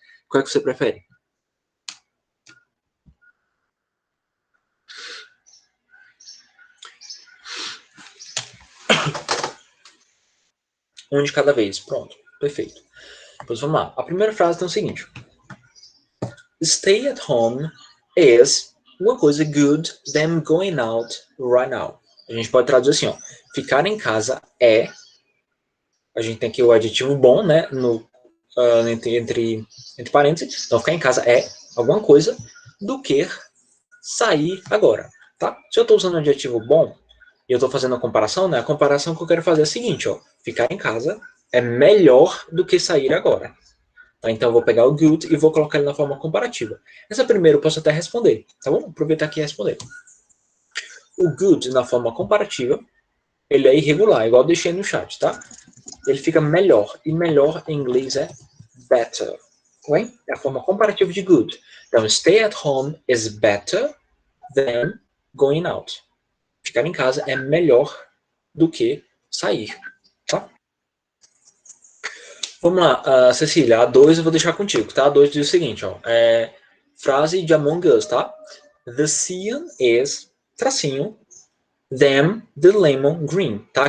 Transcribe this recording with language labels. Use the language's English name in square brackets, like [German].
[Portuguese] Qual é que você prefere? Um de cada vez. Pronto. Perfeito. Pois vamos lá. A primeira frase tem o seguinte. [English] Stay at home is [Portuguese] uma coisa [English] good than going out right now. [Portuguese] A gente pode traduzir assim, ó. Ficar em casa é... A gente tem aqui o adjetivo bom, né? Entre parênteses. Então, ficar em casa é alguma coisa do que sair agora. Tá? Se eu estou usando o adjetivo bom e eu estou fazendo a comparação, né? A comparação que eu quero fazer é a seguinte, ó. Ficar em casa é melhor do que sair agora. Tá? Então eu vou pegar o good e vou colocar ele na forma comparativa. Essa primeira eu posso até responder, tá bom? Aproveitar aqui e responder. O good na forma comparativa, ele é irregular, igual eu deixei no chat, tá? Ele fica melhor, e melhor em inglês é better. Okay? É a forma comparativa de good. Então, [English] stay at home is better than going out. [Portuguese] Ficar em casa é melhor do que sair, tá? Vamos lá, Cecília, a 2 eu vou deixar contigo, tá? A 2 diz o seguinte, ó. Frase de Among Us, tá? [English] The cyan is, [Portuguese] tracinho, [English] them, the lemon green, [Portuguese] tá?